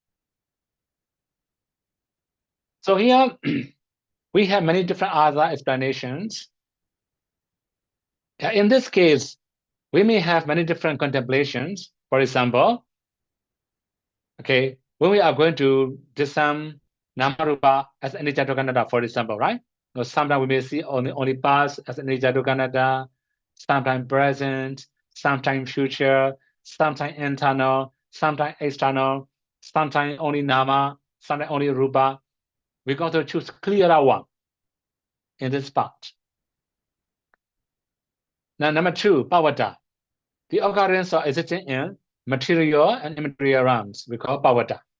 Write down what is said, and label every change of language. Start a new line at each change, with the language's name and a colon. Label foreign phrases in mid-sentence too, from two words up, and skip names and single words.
English: So here we have many different other explanations. In this case, we may have many different contemplations. For example, okay, when we are going to discern Namarupa as
Pali: anicca, dukkha, anatta,
English: for example, right? Now, sometimes we may see only past as
Pali: anicca, dukkha, anatta,
English: sometimes present, sometimes future, sometimes internal, sometimes external, sometimes only nama, sometimes only rupa. We got to choose clearer one in this part. Now, number two, pavata, the occurrence or existence in material and immaterial realms, we call pavata.